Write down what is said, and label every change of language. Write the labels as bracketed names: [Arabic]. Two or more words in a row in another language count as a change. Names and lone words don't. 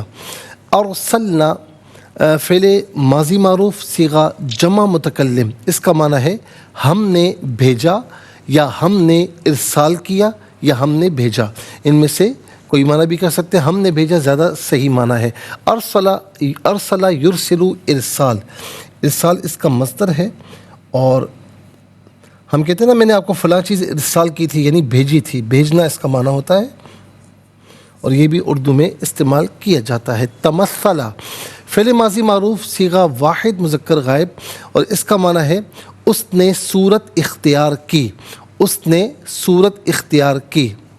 [Urdu] ارسلنا، فعل ماضی معروف صیغہ جمع متکلم، اس کا معنی ہے ہم نے بھیجا، یا ہم نے ارسال کیا، یا ہم نے بھیجا. ان میں سے کوئی معنی بھی کر سکتے ہیں، ہم نے بھیجا زیادہ صحیح معنی ہے. [Arabic] ارسلا یرسلو ارسال، [Urdu] ارسال اس کا مصدر ہے. اور ہم کہتے ہیں نا میں نے آپ کو فلاں چیز ارسال کی تھی، یعنی بھیجی تھی، بھیجنا اس کا معنی ہوتا ہے، اور یہ بھی اردو میں استعمال کیا جاتا ہے. تمثلا، فعل ماضی معروف صیغہ واحد مذکر غائب، اور اس کا معنی ہے اس نے صورت اختیار کی، اس نے صورت اختیار کی.